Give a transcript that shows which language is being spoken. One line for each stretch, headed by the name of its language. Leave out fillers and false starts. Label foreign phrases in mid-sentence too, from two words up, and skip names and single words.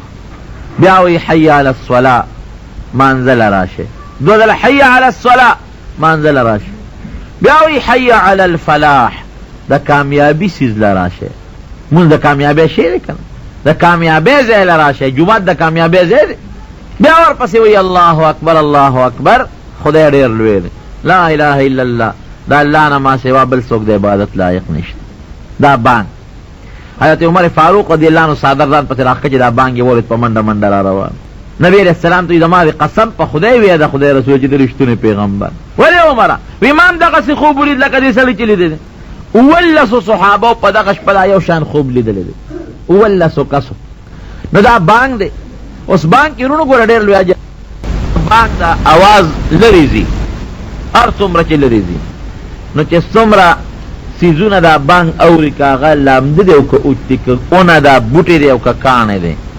Pashto: بیا وی
Arabic: حی علی الصلاة
Pashto: مانځله راشه دو ځله
Arabic: حی علی الصلاة
Pashto: مانځله راشه بیا وی
Arabic: حی علی الفلاح
Pashto: د کامیابی سیز لراشه مونږ د کامیابی شی دی کنه د کامیابی ځای لراشه جومات د کامیابی ځای دی بیا ورپسې وی
Arabic: الله اکبر الله اکبر
Pashto: خدای ډیر لوی دی
Arabic: لا اله الا الله
Pashto: دا الله نه ما سوا بل څوک د عبادت لایق نشته دا بانگ حضرت عمر فاروق
Arabic: رضی اللہ عنہ
Pashto: صادر ځان پسې راښکه چې دا بانگ یې ولید په منډه منډه را روان نبی
Arabic: علیہ السلام
Pashto: ته زما د قسم په خدای وی د خدای رسول چې د رښتونی پیغمبر ولې عمره وی ما هم دغسې خوب ولید لکه دې سړي چې لیدلی دی 19 صحابه په دغه شپه دا یو شان خوب لیدلی دی 19 کسو نو دا بانگ دی اوس بانگ کې وروڼو ګوره ډېر لوی اجر بانگ دا اواز لرې ځي هر څومره چې لرې ځي نو چې څومره سیزونه دا بانگ اوري که هغه لامده دی او که اوچ دی که اونه دا بوټی دی او که کاڼی دی